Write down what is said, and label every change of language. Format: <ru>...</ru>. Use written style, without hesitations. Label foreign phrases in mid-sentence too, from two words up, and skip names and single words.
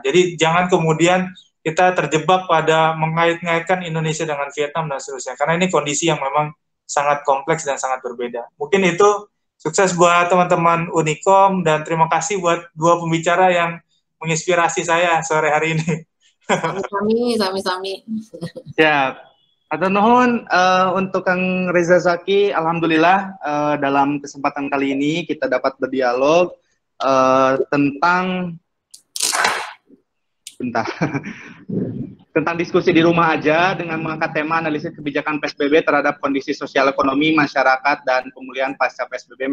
<id>Jadi jangan kemudian kita terjebak pada mengait-ngaitkan Indonesia dengan Vietnam dan seterusnya. Karena ini kondisi yang memang sangat kompleks dan sangat berbeda. Mungkin itu sukses buat teman-teman Unikom dan terima kasih buat dua pembicara yang menginspirasi saya sore hari ini.</id> <su>Sami-sami, sami-sami.</su> <id>Siap.</id> <su>Atur nuhun</su> <id>untuk Kang Reza Zaki, alhamdulillah dalam kesempatan kali ini kita dapat berdialog tentang tentang diskusi di rumah aja dengan mengangkat tema analisis kebijakan PSBB terhadap kondisi sosial ekonomi masyarakat dan pemulihan pasca PSBB.</id>